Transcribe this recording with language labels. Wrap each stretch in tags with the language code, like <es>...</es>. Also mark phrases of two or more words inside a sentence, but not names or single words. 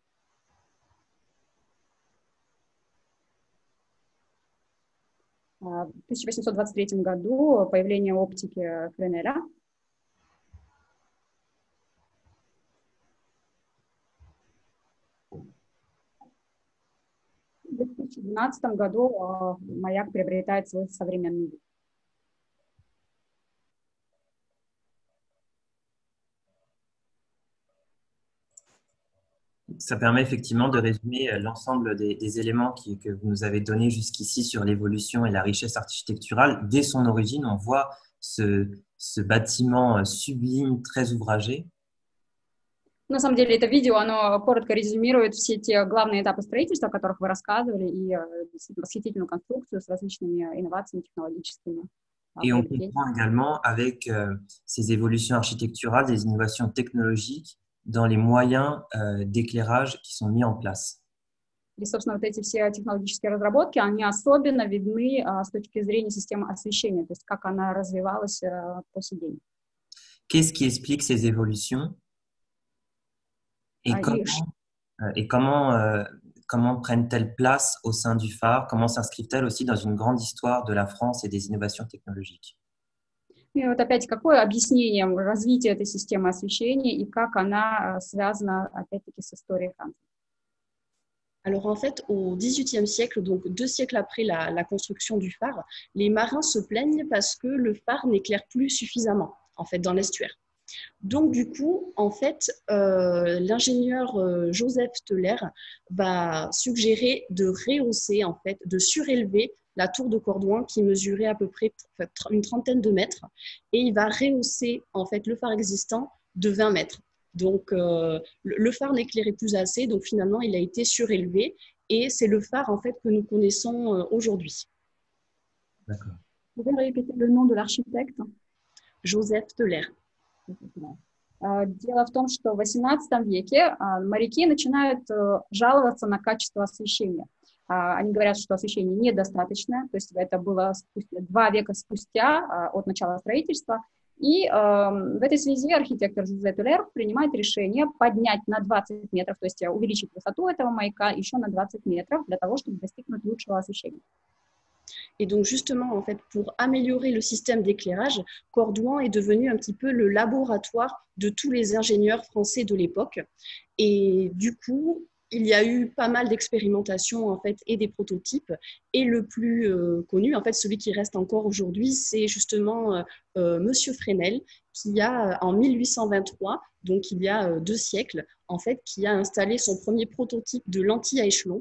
<ru>В 1823 году появление оптики Френеля. В 2012 году маяк приобретает свой современный вид.</ru> <fr>Ça permet effectivement de résumer l'ensemble des éléments que vous nous avez donnés jusqu'ici sur l'évolution et la richesse architecturale. Dès son origine, on voit ce bâtiment sublime, très ouvragé.</fr> <ru>На самом деле, это видео, оно коротко резюмирует все те главные этапы строительства, о которых вы рассказывали, и действительно восхитительную конструкцию с различными инновациями технологическими.</ru> <fr>Et on comprend également avec ces évolutions architecturales des innovations technologiques dans les moyens d'éclairage qui sont mis en place.</fr> <ru>И, собственно, вот эти все технологические разработки, они особенно видны с точки зрения системы освещения, то есть как она развивалась по сей день.</ru> <fr>Qu'est-ce qui explique ces évolutions et comment prennent-elles place au sein du phare? Comment s'inscrivent-elles aussi dans une grande histoire de la France et des innovations technologiques?</fr> <ru>И вот опять, какое объяснение развития этой системы освещения и как она связана, опять-таки, с историей Франции?</ru> <fr>Alors en fait, au XVIIIe siècle, donc 2 siècles après la construction du phare, les marins se plaignent parce que le phare n'éclaire plus suffisamment, en fait, dans l'estuaire. Donc du coup, en fait, l'ingénieur Joseph Teller va suggérer de rehausser, en fait, de surélever la tour de Cordouan qui mesurait à peu près une trentaine de mètres, et il va rehausser, en fait, le phare existant de 20 mètres. Donc, le phare n'éclairait plus assez, donc finalement, il a été surélevé, et c'est le phare, en fait, que nous connaissons aujourd'hui. D'accord. Vous pouvez répéter le nom de l'architecte? Joseph Teller.</fr> <ru>Дело в том, что в XVIII веке моряки начинают жаловаться на качество освещения. Они говорят, что освещение недостаточное, то есть это было 2 века спустя от начала строительства. И в этой связи архитектор Жозе Тулер принимает решение поднять на 20 метров, то есть увеличить высоту этого маяка еще на 20 метров для того, чтобы достигнуть лучшего освещения.</ru> <fr>Et donc justement, en fait, pour améliorer le système d'éclairage, Cordouan est devenu un petit peu le laboratoire de tous les ingénieurs français de l'époque. Et du coup, il y a eu pas mal d'expérimentations en fait et des prototypes. Et le plus connu, en fait, celui qui reste encore aujourd'hui, c'est justement Monsieur Fresnel, qui a en 1823, donc il y a 2 siècles, en fait, qui a installé son premier prototype de lentille à échelon.</fr>